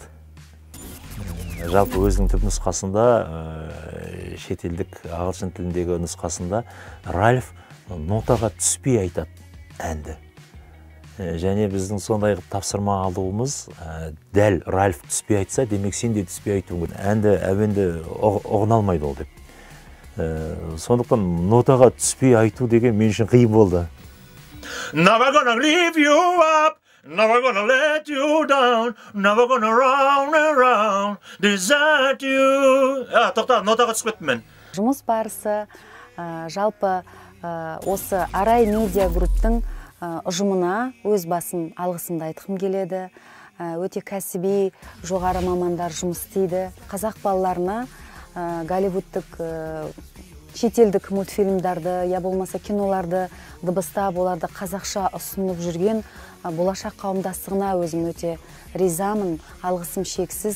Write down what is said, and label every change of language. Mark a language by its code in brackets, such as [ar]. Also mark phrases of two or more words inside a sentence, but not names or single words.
[kk] Жалпы өзінің түп нұсқасында, шетелдік ағылшын тіліндегі нұсқасында Ральф нотаға түспей айтады әнді. Және біздің сондай тапсырма алуымыз, дәл Ральф түспей айтса, демек сен де түспей айтуың керек. Әнді әуенді оғына алмайды ол деп. Сондықтан нотаға түспей айту деген мен үшін қиын болды. [en] Never gonna leave you up, never gonna let you down, never gonna round and round, desert you. [kk] Тоқта, нотаға түсіп кеттім мен. Жұмыс барысы, жалпы осы Арай медиа групптың ұжымына өз басым алғысымды айтқым келеді. Өте кәсіби, жоғары мамандар жұмыс істейді. Қазақ балаларына голливудтық, шетелдік мультфильмдарды, я болмаса киноларды дыбыстап, оларды қазақша ұсынып жүрген болашақ қауымдастығына өзім өте ризамын, алғысым шексіз.